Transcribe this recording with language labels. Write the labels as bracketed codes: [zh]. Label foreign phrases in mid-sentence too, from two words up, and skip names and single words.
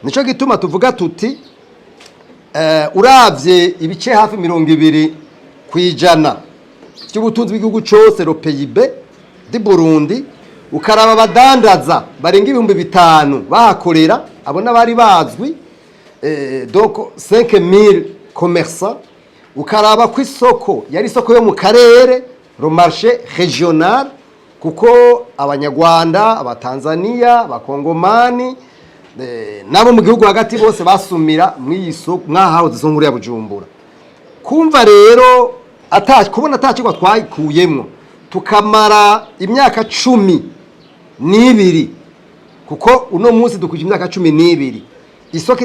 [rn] Nico gituma tuvuga tuti uravye ibice hafi 20% by'ubutunzi bw'igihugu cyose [fr] le PIB [rn] di Burundi, ukaraba abadandaza barenga 5,000 bahakorera abo n'abari bazwi, [fr] donc 5000 commerçants, [rn] ukaraba ku isoko yari isoko yo mu karere [fr] le marché régional, [rn] kuko abanyarwanda, abatanzania, abakongomani nabo mu gihugu hagati bose basumira mw'isoko mwahahoze zo nkuru ya Bujumbura. Kumva rero kubona atacigwa twayikuyemwo tukamara imyaka 12 kuko uno munsi dukuje imyaka 12 isoko